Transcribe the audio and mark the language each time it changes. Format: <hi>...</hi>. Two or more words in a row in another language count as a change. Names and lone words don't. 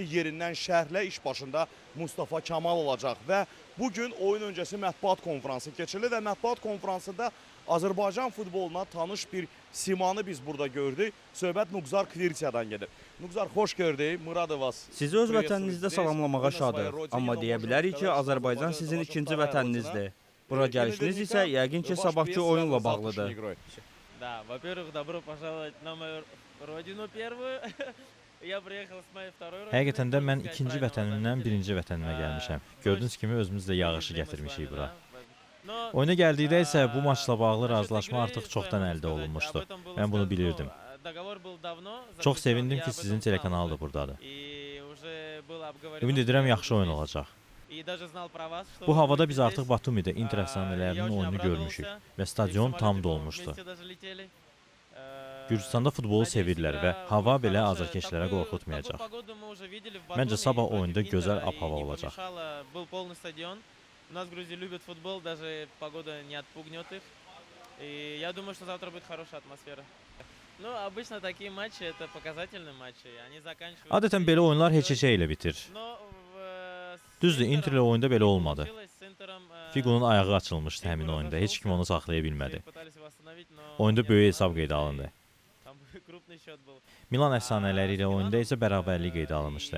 <az>Yerindən şərhlə iş başında Mustafa Kamal olacaq və bugün oyun öncəsi mətbuat konfransı keçirilir və mətbuat konfransında Azərbaycan futboluna tanış bir simanı biz burada gördük. Söhbət Nuqzar Kvirtiyadan gedir. Nuqzar, xoş gördük. Muradov vas. Sizi öz vətəninizdə salamlamağa şadıq. Amma deyə bilərik ki, Azərbaycan sizin ikinci vətəninizdir. Bura gəlişiniz isə yəqin ki, sabahki oyunla bağlıdır.</az> <ru>Да, во-первых, добро пожаловать на мою родину первую. Я приехал с моей второй родины.</ru> <az>Həqiqətən də mən ikinci vətənimdən birinci vətənimə gəlmişəm. Gördüyünüz kimi özümüzlə yağışı gətirmişik bura. Oyuna gəldikdə isə bu maçla bağlı razılaşma artıq çoxdan əldə olunmuşdu. Mən bunu bilirdim. Çox sevindim ki, sizin telekanal da buradadır. Ümid edirəm yaxşı oyun olacaq. Bu havada biz artıq Batumidə Inter əfsanələrinin oyununu görmüşük və stadion tam dolmuşdu. Gürcüstanda futbolu sevirlər və hava belə azarkeşlərə qorxutmayacaq. Məncə sabah oyunda gözəl ab-hava olacaq.</az> <ru>У нас в Грузии любят футбол, даже погода не отпугнет их. И я думаю, что завтра будет хорошая атмосфера. Ну, обычно такие матчи это показательные матчи. Они заканчиваются.</ru> <az>Adətən belə oyunlar heç-heçə ilə bitir. Düzdür, Inter ilə oyunda belə olmadı. Fiqonun ayağı açılmışdı həmin oyunda. Heç kim onu saxlaya bilmədi. Oyunda böyük hesab qeydə alındı. Milan əfsanələri ilə oyunda isə bərabərlik qeydə alınmışdı.</az>